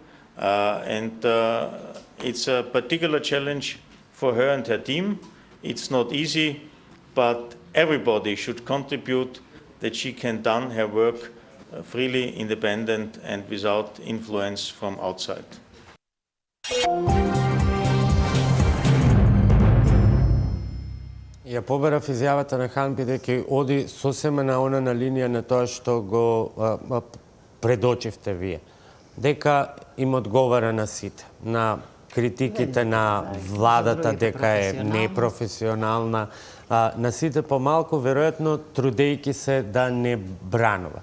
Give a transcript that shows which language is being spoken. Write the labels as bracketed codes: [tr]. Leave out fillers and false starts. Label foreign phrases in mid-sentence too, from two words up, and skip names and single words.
[en] It's a particular challenge for her and her team. It's not easy, but everybody should contribute that she can do her work freely, independent, and without influence from outside. [mk] Ја побарав изјавата на Хан, бидејќи оди сосема на она на линија на тоа што го предочивте вие. Дека им одговара на сите, на критиките на владата дека е непрофесионална, на сите помалку, веројатно трудејќи се да не бранува.